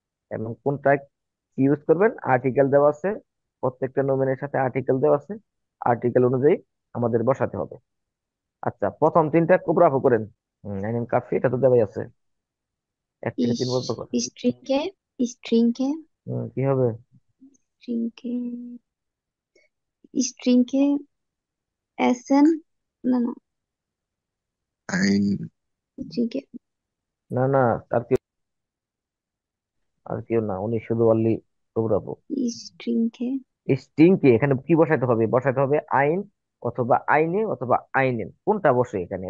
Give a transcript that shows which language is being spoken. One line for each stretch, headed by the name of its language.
Bangla: এবং কোনটা কি ইউজ করবেন আর্টিকেল দেওয়া আছে, প্রত্যেকটা নোমেনের সাথে আর্টিকেল দেওয়া আছে, আর্টিকেল অনুযায়ী আমাদের বসাতে হবে। আচ্ছা, প্রথম 3টা কোবরাফু করেন। আইনেন কাফি এটা তো দেওয়াই আছে, 1 থেকে 3 পর্যন্ত
German: Ich,
Bangla: করেন।
German: ich trinke, ich trinke,
Bangla: কি হবে?
German: trinke, ich trinke Essen. Nein, nein,
Bangla: আইন।
German: ich trinke,
Bangla: না না, আর কি, আর কেউ না, উনি শুধু অনলি কোবরাফু।
German: ich trinke.
Bangla: স্টিংকে এখানে কি বসাতে হবে? বসাতে হবে আইন অথবা আইনে অথবা আইনেন, কোনটা বসে এখানে?